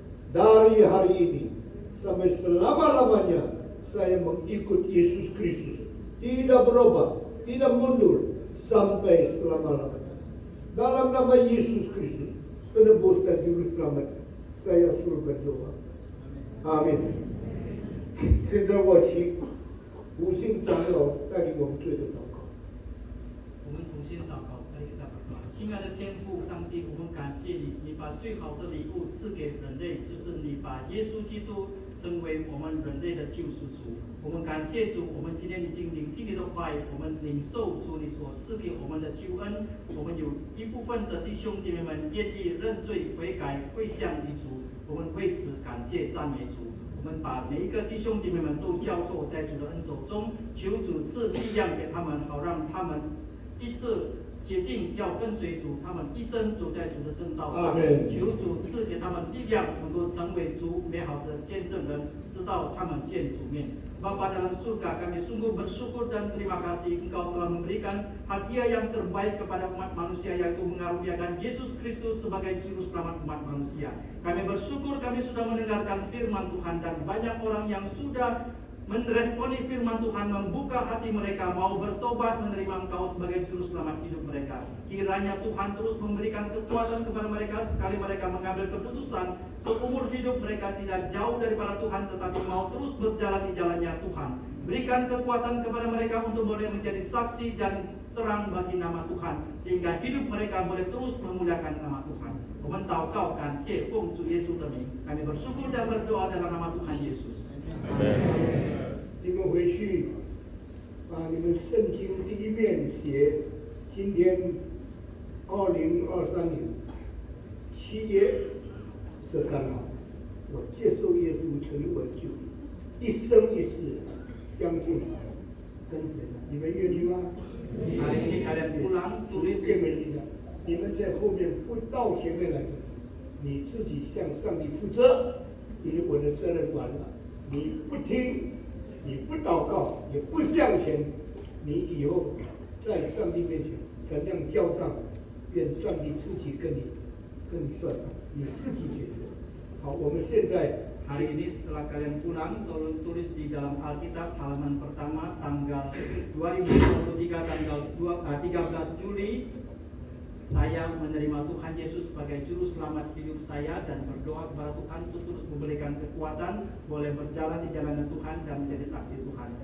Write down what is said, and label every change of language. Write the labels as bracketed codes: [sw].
[id] Dari hari ini sampai selama-lamanya saya mengikut Yesus Kristus. Tidak berubah, tidak mundur sampai selama-lamanya. Dalam nama Yesus Kristus, penebus dan juru selamat, saya suruh berdoa. Amin. [zh] 现在我请五星长老带领我们做一个祷告。我们同心祷告，来给他祷告。亲爱的天父上帝，我们感谢你，你把最好的礼物赐给人类，就是你把耶稣基督成为我们人类的救赎主。我们感谢主，我们今天已经聆听你的话语，我们领受主你所赐给我们的救恩。我们有一部分的弟兄姐妹们愿意认罪悔改，归向你主，我们为此感谢赞美主。我们把每一个弟兄姐妹们都交托在主的恩手中，求主赐力量给他们，好让他们一次决定要跟随主，他们一生走在主的正道上。求主赐给他们力量，能够成为主美好的见证人，直到他们见主面。 [id] Bapa dalam surga, kami sungguh bersyukur dan terima kasih Engkau telah memberikan hadiah yang terbaik kepada umat manusia, yaitu mengaruniakan Yesus Kristus sebagai juru selamat umat manusia. Kami bersyukur kami sudah mendengarkan firman Tuhan dan banyak orang yang sudah meresponi firman Tuhan, membuka hati mereka, mau bertobat, menerima Engkau sebagai juru selamat hidup mereka. Kiranya Tuhan terus memberikan kekuatan kepada mereka sekali mereka mengambil keputusan seumur hidup mereka tidak jauh daripada Tuhan, tetapi mau terus berjalan di jalannya Tuhan. Berikan kekuatan kepada mereka untuk boleh menjadi saksi dan terang bagi nama Tuhan, sehingga hidup mereka boleh terus memuliakan nama Tuhan. Kau kan Fung Zu Yesus demi. Kami bersyukur dan berdoa dalam nama Tuhan Yesus. [zh] 你们回去把你们圣经第一面写，今天2023年7月13号，我接受耶稣成为我的救主，一生一世相信他，跟随他。你们愿意吗？ [id] Hari ini kalian pulang, tulis [zh] 更美丽的，你们在后面不到前面来的，你自己向上帝负责，因为我的责任完了。你不听，你不祷告，也不向前，你以后在上帝面前怎样交账，愿上帝自己跟你算账，你自己解决。好，我们现在。 [id] Hari ini setelah kalian pulang, tolong tulis di dalam Alkitab halaman pertama tanggal 2023 tanggal 13 Juli. Saya menerima Tuhan Yesus sebagai juru selamat hidup saya dan berdoa kepada Tuhan untuk terus memberikan kekuatan, boleh berjalan di jalan Tuhan dan menjadi saksi Tuhan.